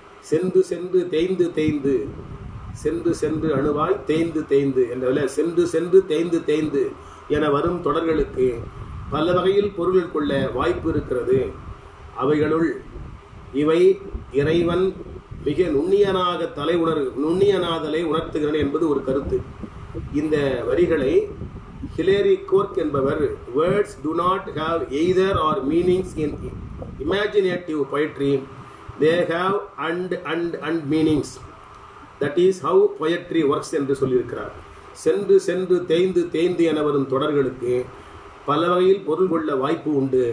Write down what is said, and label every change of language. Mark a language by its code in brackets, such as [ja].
[ta] சென்று சென்று தேய்ந்து தேய்ந்து, சென்று சென்று அணுவாய் தேய்ந்து தேய்ந்து என்ற சென்று சென்று தேய்ந்து தேய்ந்து என வரும் தொடர்களுக்கு பல வகையில் பொருள் கொள்ள வாய்ப்பு இருக்கிறது. அவைகளுள் இவை இறைவன் மிக நுண்ணியனாதலை உணர்த்துகிறேன் என்பது ஒரு கருத்து. இந்த வரிகளை ஹிலேரி கோர்க் என்பவர் [en] words do not have either or meanings in imaginative poetry, they have and meanings, that is how poetry works [ta] என்று சொல்லியிருக்கிறார். சென்று சென்று தேய்ந்து தேய்ந்து என வரும் தொடர்களுக்கு பல வகையில் பொருள் கொள்ள வாய்ப்பு உண்டு.